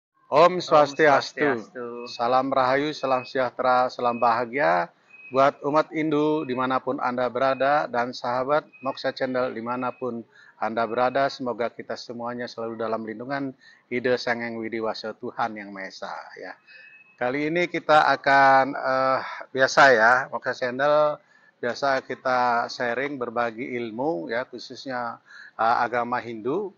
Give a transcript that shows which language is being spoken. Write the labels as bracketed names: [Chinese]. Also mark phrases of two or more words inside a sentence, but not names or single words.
[Indonesian] Om Om Swastiastu. Swastiastu. Salam Rahayu, salam sejahtera, salam bahagia buat umat Hindu dimanapun Anda berada dan sahabat Moksha Channel dimanapun Anda berada. Semoga kita semuanya selalu dalam lindungan Ide Sang Hyang Widi Wasa Tuhan Yang Maha Esa. Ya. Kali ini kita akan biasa ya, Moksha Channel biasa kita sharing berbagi ilmu ya, khususnya agama Hindu.